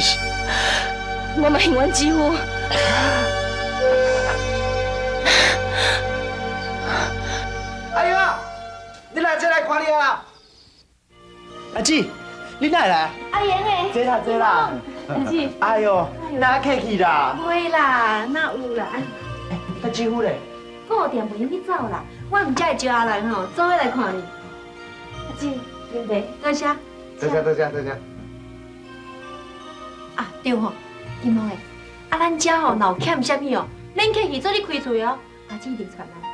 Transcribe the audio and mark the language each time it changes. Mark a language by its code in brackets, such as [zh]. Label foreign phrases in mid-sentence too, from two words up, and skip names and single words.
[nan] 我嘛恨阮姊夫。阿英啊，你来这来看你啊！阿姊，你哪来？阿英诶，坐啦坐啦。阿姊，哎呦，哪客气啦？袂啦，哪有啦？阿姊夫咧？顾店袂用去走啦，我唔才会招阿兰吼，做伙来看你。阿姊，啉茶，多谢。多谢。啊，对吼，金毛诶，啊，咱遮吼若有欠啥物哦，恁客气做你开喙哦，阿姊一定传来。